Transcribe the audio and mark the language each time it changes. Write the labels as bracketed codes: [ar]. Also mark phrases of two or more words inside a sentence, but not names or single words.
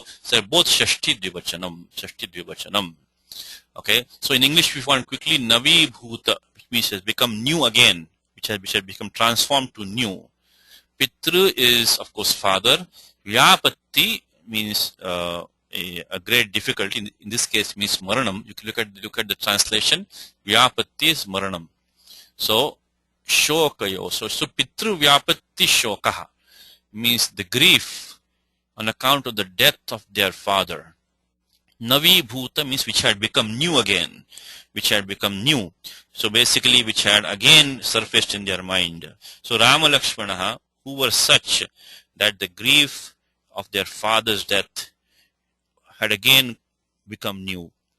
[en] So they're both [sa] Shashti Dvivachanam. [en] Okay, so in English we find quickly [sa] Navi Bhuta, [en] which means has become new again, which has become transformed to new. Pitru is of course father. Vyapatti means a great difficulty. In this case means maranam. You can look at the translation. Vyapatti is maranam. So shokayo. So [sa] Pitru Vyapatti shokaha [en] means the grief on account of the death of their father. [sa] Navi Bhuta [en] means which had become new again, So basically which had again surfaced in their mind. So Rama Lakshmana, who were such that the grief of their father's death had again become new.